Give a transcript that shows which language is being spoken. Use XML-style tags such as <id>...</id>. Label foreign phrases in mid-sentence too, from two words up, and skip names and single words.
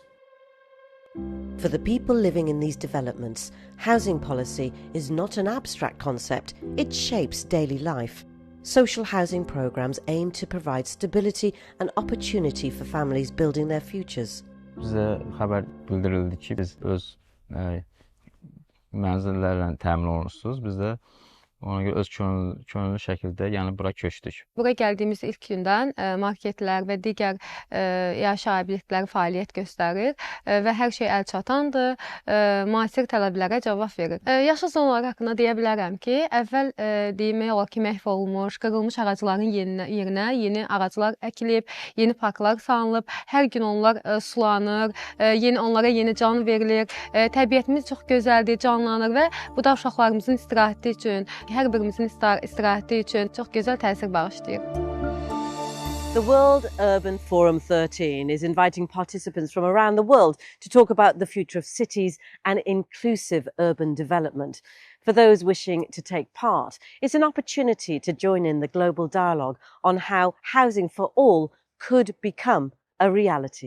<en>For the people living in these developments, housing policy is not an abstract concept, it shapes daily life. Social housing programmes aim to provide stability and opportunity for families building their futures.</en> <tr>Bize haber bildirildi</tr> <az>ki biz öz mənzillərlə təmin olunursunuz. Biz də ona görə öz könüllü şəkildə bura köçdük. Buraya gəldiyimiz ilk gündən marketlər və digər yaşayış obyektləri fəaliyyət göstərir və hər şey əlçatandır, müasir tələblərə cavab verir. Yaşıl zonalar haqqında deyə bilərəm ki, əvvəl demək olar ki, məhv olmuş, qırılmış ağacların yerinə yeni ağaclar əkilib, yeni parklar salınıb, hər gün onlar sulanır, onlara yeni can verilir. Təbiətimiz çox gözəldir, canlanır və bu da uşaqlarımızın istirahəti üçün, hər birimizin istirahəti üçün çox gözəl təsir bağışlayır.</az> <en>The World Urban Forum 13 is inviting participants from around the world to talk about the future of cities and inclusive urban development. For those wishing to take part, it's an opportunity to join in the global dialogue on how housing for all could become a reality.</en>